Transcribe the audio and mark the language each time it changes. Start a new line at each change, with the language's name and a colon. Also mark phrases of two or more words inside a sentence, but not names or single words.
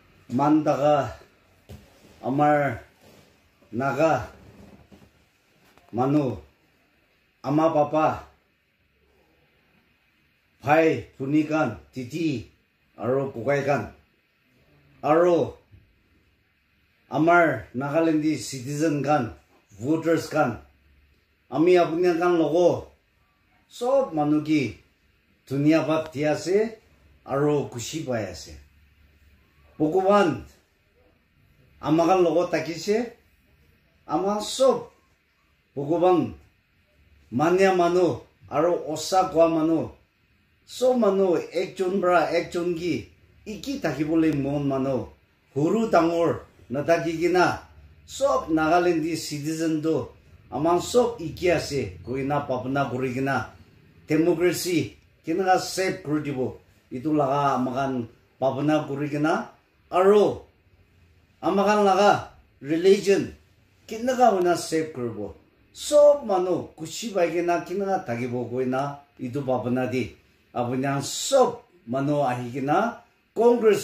Naga Pidgin: Mandaga Amar Naga Manu Ama Papa Bhai Punikan Titi Aro Kukaikan Aro Amar Nagalandi citizen kan voters kan Ami apunya kan logo sob manu ki dunia bhat dia se aro kushi pai ase Bhagwan amagan logo takise ama sob Bhagwan manya manu aro osa kwa manu so manu ekjon bra ekjon ki iki takibole mon manu huru dangor nataki gina sob Nagalandi citizen do amang sob iki ase koina papna kurigina democracy kinaga save kurdibo itu laga amagan papna kurigina aro amagan laga religion kinaga una save kurbo sob manu kushi baigena kinaga tagibo koina itu papna di abunyang sob manu ahigina congress